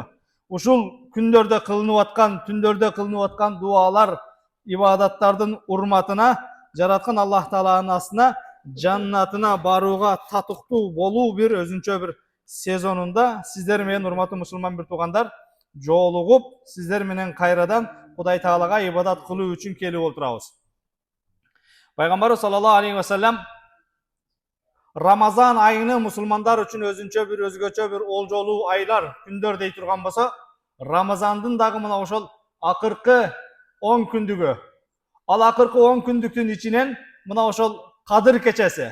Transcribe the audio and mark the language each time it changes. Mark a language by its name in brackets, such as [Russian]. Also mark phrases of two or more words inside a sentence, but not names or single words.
[Kyrgyz] Ушул күндөрдө кылынып аткан, түндөрдө кылынып аткан дуалар, ибадаттардын урматына, жараткан Аллах Тааланын астына, жаннатына барууга татыктуу болуу бир өзүнчө бир сезонунда сиздер менен урматтуу мусулман бир туугандар жолугуп, сиздер менен кайрадан Кудай Таалага ибадат кылуу үчүн келип отурабыз. Пайгамбарыбыз [Arabic] صلى الله عليه وسلم [Kyrgyz] Рамазан айыны мусулмандар үчүн өзүнчө бир өзгөчө бир олжолуу айлар, күндөр дей турган болсо, Рамазандын дагы мына ошол акыркы 10 күндүгү. Ал акыркы 10 күндүктүн ичинен мына ошол Кадыр кечеси.